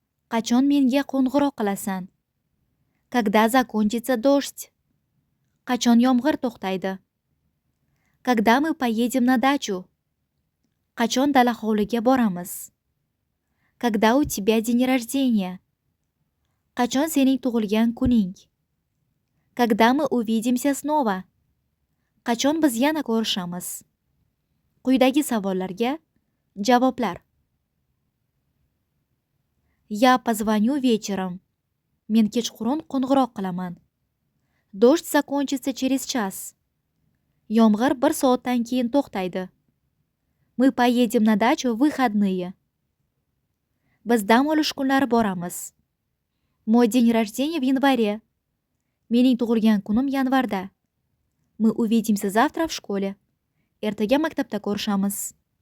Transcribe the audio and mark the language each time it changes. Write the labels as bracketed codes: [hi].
[uz] Qachon menga qo'ng'iroq qilasan? [ru] Когда закончится дождь? [uz] Qachon yomg'ir to'xtaydi? [ru] Когда мы поедем на дачу? [uz] Qachon dala hovliga boramiz? [ru] Когда у тебя день rождения? [uz] Qachon sening tug'ilgan kuning? [ru] Когда мы увидимся снова? [uz] Qachon biz yana ko'rishamiz? Quyidagi savollarga javoblar. [ru] Я позвоню вечером. [uz] Men kechqurun qo'ng'iroq qilaman. [ru] Дождь закончится через час. [uz] Yomg'ir 1 soatdan keyin to'xtaydi. [ru] Мы поедем на дачу в выходные. [uz] Biz dam olish kunlari boramiz. [ru] Мой день rождения в январе. [uz] Mening tug'ilgan kunim yanvarda. [ru] Мы увидимся завтра в школе. [uz] Ertaga maktabda ko'rishamiz.